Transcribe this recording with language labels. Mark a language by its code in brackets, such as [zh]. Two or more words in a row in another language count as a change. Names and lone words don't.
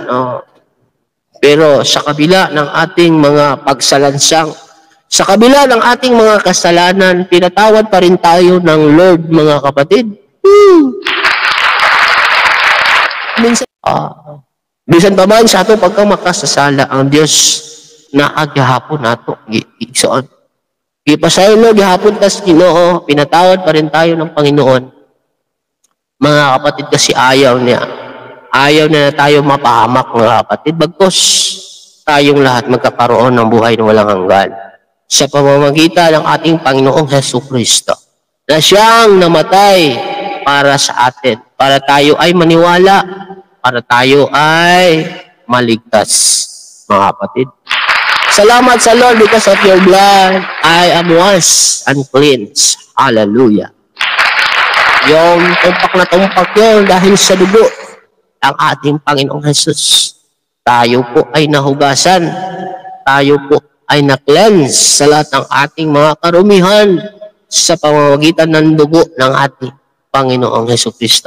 [tl] Pero sa kabila ng ating mga pagsalansang, sa kabila ng ating mga kasalanan, pinatawad pa rin tayo ng Lord, mga kapatid. [ceb] Minsan pa man sa ato pagkamakasasala, ang Diyos na aghapon nato igsoon. Ipasaylo gihapon tas Ginoo, [tl] pinatawad pa rin tayo ng Panginoon. Mga kapatid, kasi ayaw na tayo mapahamak, mga kapatid. Bagkus tayong lahat magkakaroon ng buhay na walang hanggan sa pamamagitan ng ating Panginoong Jesucristo, na siyang namatay para sa atin, para tayo ay maniwala, para tayo ay maligtas, mga kapatid. Salamat sa Lord, [en] because of your blood, I am washed and cleansed. [tl] Hallelujah. Yung tumpak na tumpak yun dahil sa dugo ang ating Panginoong Jesus. Tayo po ay nahugasan. Tayo po ay na-cleanse sa lahat ng ating mga karumihan sa pamamagitan ng dugo ng ating Panginoong Jesucristo.